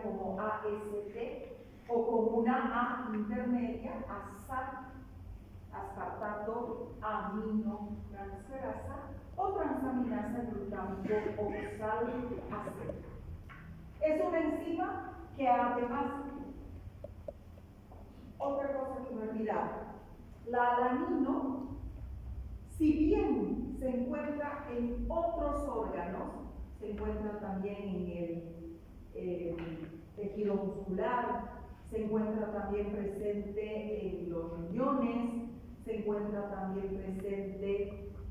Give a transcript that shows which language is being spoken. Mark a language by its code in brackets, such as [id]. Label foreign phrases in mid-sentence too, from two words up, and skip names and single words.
[es] como AST o con una A intermedia, aspartato aminotransferasa o transaminasa glutámico oxalacética. Es una enzima que además, otra cosa que me he olvidado, la alanino, si bien se encuentra en otros órganos, se encuentra también en el tejido muscular, se encuentra también presente en los riñones, se encuentra también presente